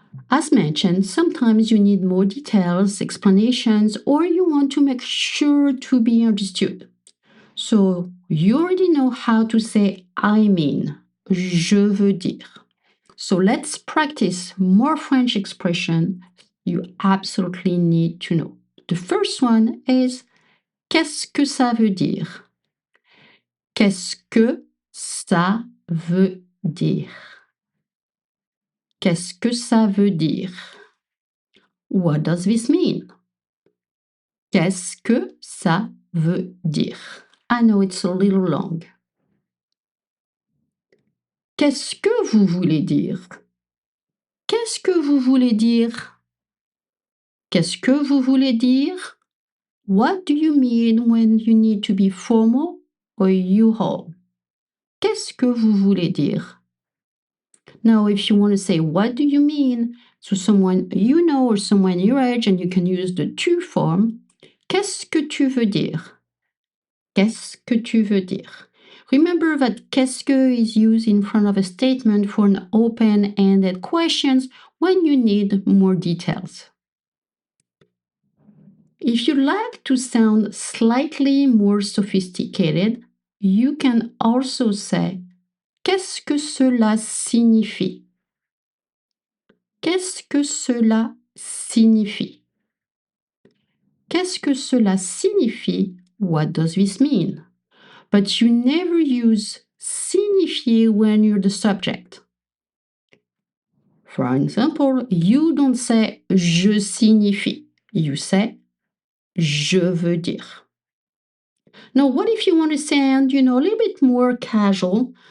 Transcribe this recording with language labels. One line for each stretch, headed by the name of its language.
English: As mentioned, sometimes you need more details, explanations, or you want to make sure to be understood. So, you already know how to say I mean,
French: je veux dire.
English: So, let's practice more French expression you absolutely need to know. The first one is
French: qu'est-ce que ça veut dire? Qu'est-ce que ça veut dire? Qu'est-ce que ça veut dire?
English: What does this mean?
French: Qu'est-ce que ça veut dire?
English: I know it's a little long.
French: Qu'est-ce que vous voulez dire? Qu'est-ce que vous voulez dire? Qu'est-ce que vous voulez dire?
English: What do you mean when you need to be formal or you-haul?
French: Qu'est-ce que vous voulez dire?
English: Now, if you want to say, what do you mean to someone you know or someone your age, and you can use the tu form,
French: qu'est-ce que tu veux dire? Qu'est-ce que tu veux dire?
English: Remember that qu'est-ce que is used in front of a statement for an open-ended questions when you need more details. If you like to sound slightly more sophisticated, you can also say
French: qu'est-ce que cela signifie? Qu'est-ce que cela signifie? Qu'est-ce que cela signifie?
English: What does this mean? But you never use signifier when you're the subject. For example, you don't say
French: je signifie.
English: You say
French: je veux dire.
English: Now, what if you want to sound, a little bit more casual?